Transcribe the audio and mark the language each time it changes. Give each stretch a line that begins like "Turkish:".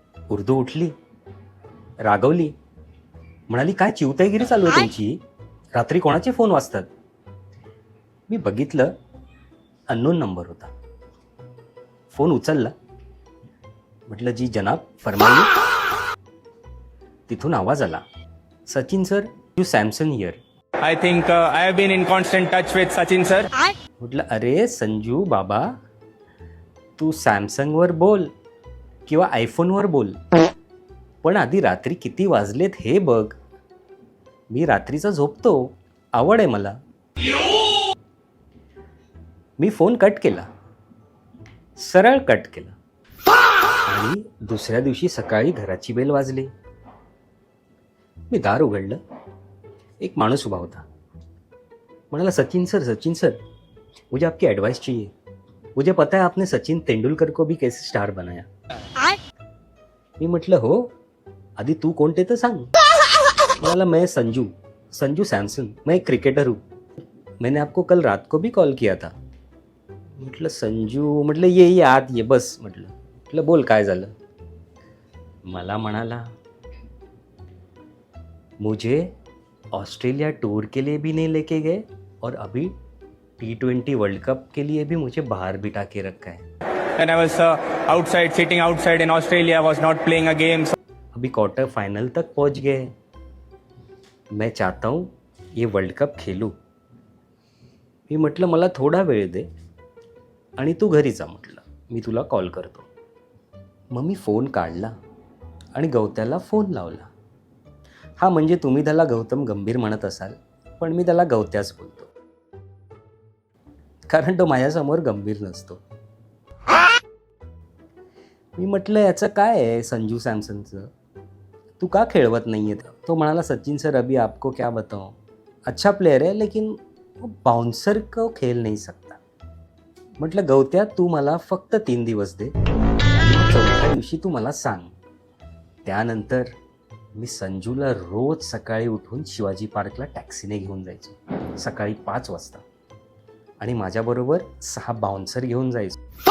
Marathi: उर्दू उठली, रागवली, म्हणाली काय चिवताईगिरी चालू आहे तुमची, रात्री कोणाचे फोन वाजतात. मी बघितलं, अननोन नंबर होता. फोन उचलला. म्हटलं
Hindi: जी जनाब फरमाइए.
Marathi: तिथून आवाज आला, Sachin sir
English: You Samsung here. I think I have been in constant touch with Sachin sir.
Marathi: म्हटलं अरे संजू बाबा, तू सॅमसंगवर बोल किंवा आयफोनवर बोल, पण आधी रात्री किती वाजलेत हे बघ. मी रात्रीचा झोपतो, आवड आहे मला. मी फोन कट केला, सरळ कट केला. आणि दुसऱ्या दिवशी सकाळी घराची बेल वाजली. मी दार उघडलं. एक माणूस उभा होता. म्हणाला
Hindi: सचिन सर मुझे आपकी एडवाइस चाहिए. मुझे पता है आपने सचिन तेंदुलकर को भी कैसे स्टार बनाया.
Marathi: मी म्हटलं हो, आधी तू कोण ते तर सांग. म्हणाला
Hindi: मैं संजू सैमसन, मैं एक क्रिकेटर हूँ. मैंने आपको कल रात को भी कॉल किया था.
Marathi: म्हटलं संजू, म्हटलं ये आत ये बस. म्हटलं बोल काय झालं. मला म्हणाला
Hindi: मुझे ऑस्ट्रेलिया टूर के लिए भी नहीं लेके गए और अभी T20 वर्ल्ड कप के लिए भी मुझे बाहर बिठा के रखा है.
English: When I was sitting outside in Australia, I was not playing a game.
Hindi: अभी क्वार्टर फाइनल तक पहुंच गए. मैं चाहता हूँ ये वर्ल्ड कप खेलूं.
Marathi: मी म्हटलं मला थोडा वेळ दे आणि तू घरी जा. म्हटलं मी तुला कॉल करतो. मग मी फोन काढला आणि गवत्याला फोन लावला. हा म्हणजे तुम्ही त्याला गौतम गंभीर म्हणत असाल, पण मी त्याला गवत्याच बोलतो, कारण तो माझ्यासमोर गंभीर नसतो. मी म्हटलं याचं काय आहे संजू सॅमसनचं, तू का खेळवत नाहीये. तो म्हणाला
Hindi: सचिन सर अभी आपको क्या बताऊं, अच्छा प्लेयर है लेकिन बाउन्सर को खेल नहीं सकता.
Marathi: म्हटलं गवत्या तू मला फक्त 3 दिवस दे आणि चौथ्या दिवशी तू मला सांग. त्यानंतर मी संजूला रोज सकाळी उठून शिवाजी पार्कला टॅक्सीने घेऊन जायचो सकाळी 5 वाजता आणि माझ्याबरोबर 6 बाउन्सर घेऊन जायचो.